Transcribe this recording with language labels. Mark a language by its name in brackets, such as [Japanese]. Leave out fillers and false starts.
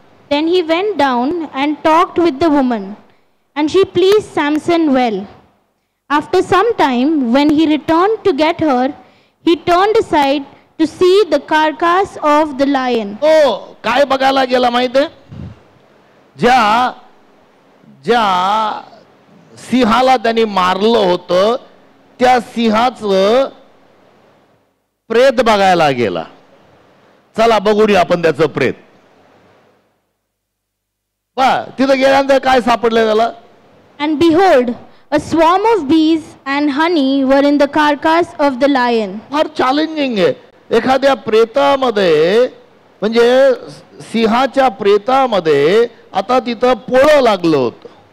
[English] Then he went down and talked with the woman, and she pleased Samson well. After some time, when he returned to get her, he turned aside to see the carcass of the lion. [Marathi] Oh, काय बघायला गेला माहितीये? ज्या सिंहाला त्यांनी मारलं होतं त्या सिंहाचं प्रेत बघायला गेला. चला बघूया आपण त्याचं प्रेत. तिथं गेल्यानंतर काय सापडलं त्याला? [English] And behold, a swarm of bees and honey were in the carcass of the lion. [Marathi] फार चॅलेंजिंग आहे. एखाद्या प्रेतामध्ये, म्हणजे सिंहाच्या प्रेतामध्ये आता तिथं पोळं लागलं होतं.